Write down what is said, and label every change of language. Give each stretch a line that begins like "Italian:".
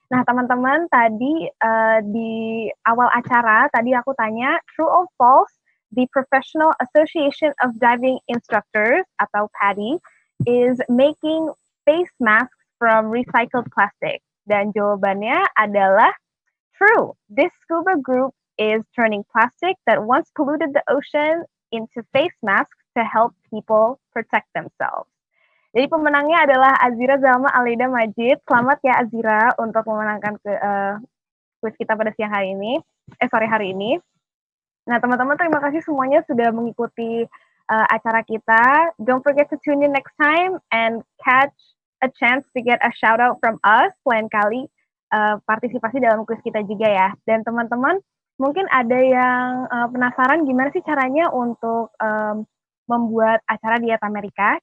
Indonesian: Nah, teman-teman, tadi di awal acara, tadi aku tanya,
English: true or false, the Professional Association of Diving Instructors, atau PADI, is making face masks from recycled plastic.
Indonesian: Dan jawabannya adalah true.
English: This scuba group is turning plastic that once polluted the ocean into face masks to help people protect themselves.
Indonesian: Jadi pemenangnya adalah Azira Zalma Aleda Majid. Selamat ya Azira untuk memenangkan kuis kita pada sore hari ini. Nah, teman-teman, terima kasih semuanya sudah mengikuti acara kita.
English: Don't forget to tune in next time and catch a chance to get a shout out from us.
Indonesian: Lain kali partisipasi dalam kuis kita juga ya. Dan teman-teman, mungkin ada yang penasaran gimana sih caranya untuk membuat acara Diet Amerika.